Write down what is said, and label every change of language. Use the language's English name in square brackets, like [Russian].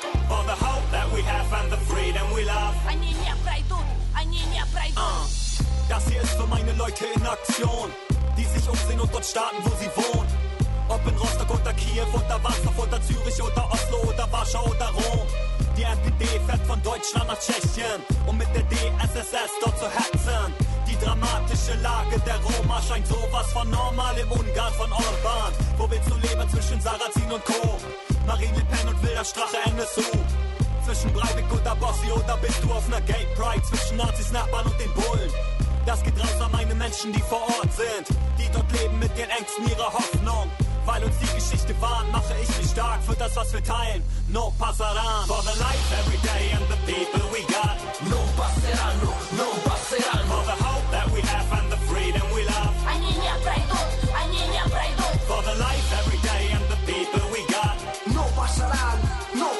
[English] For the hope that we have and the freedom we love. [Russian] Они не пройдут. [German] Das hier ist für meine Leute in Aktion, die sich umsehen und dort starten, wo sie wohnen. Ob in Rostock oder Kiew oder Warschau oder Zürich oder Oslo oder Warschau oder Rom. Die NPD fährt von Deutschland nach Tschechien, um mit der DSSS dort zu hetzen. Die dramatische Lage der Roma scheint sowas von normal im Ungarn von Orban. Wo willst du leben zwischen Sarrazin und Co., Marine Le Pen und Wilder Strache NSU? Zwischen Breivik oder Bossi oder bist du auf einer Gay Pride zwischen Nazis, Nachbarn und den Bullen? Das geht raus an meine Menschen, die vor Ort sind, die dort leben mit den Ängsten ihrer Hoffnung. Weil uns die Geschichte warnt, mache ich mich stark für das, was wir teilen. [Spanish] No passarán. [English] For the life every day and the people we got. [Spanish] No passarán, no passarán. [English] For the hope that we have and the freedom we love. [Russian] Они не пройдут, они не пройдут. [English] For the life every day and the people we got. [Spanish] No passarán.